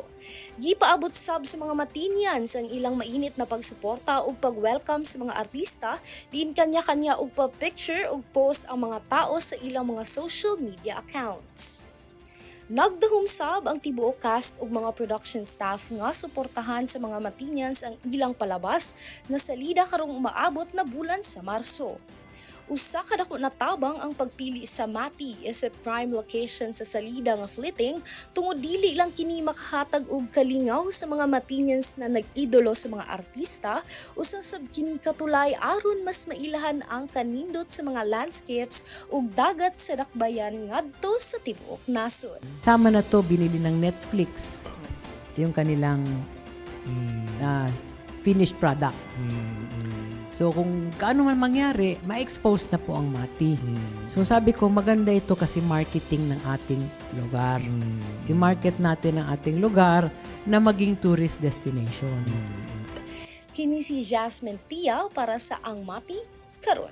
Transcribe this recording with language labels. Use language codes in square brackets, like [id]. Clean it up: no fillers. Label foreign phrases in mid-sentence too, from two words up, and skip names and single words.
[ceb] Gipaabot sab sa mga Matinians ang ilang mainit na pagsuporta ug pag-welcome sa mga artista, diin kanya-kanya ug pa-picture ug post ang mga tao sa ilang mga social media accounts. Nagdahom sab ang tibuok cast ug mga production staff nga suportahan sa mga Matinians ang ilang palabas na salida karong umaabot na bulan sa Marso. Usa ka dako na tabang ang pagpili sa Mati [en] as a prime location [ceb] sa salida nga Fleeting tungod dili lang kini makahatag og kalingaw sa mga Matinians na nag-idolo sa mga artista, usa sab kini katulay aron mas mailahan ang kanindot sa mga landscapes ug dagat sa Dakbayan ngadto sa tibuok nasod. [tl] Sama na to binili ng Netflix. Yung kanilang finished product. So kung kaano man mangyari, ma-expose na po ang Mati. So sabi ko, maganda ito kasi marketing ng ating lugar. I-market natin ang ating lugar na maging [en] tourist destination. [ceb] Kini si Jasmine Tiaw para sa Ang Mati karon.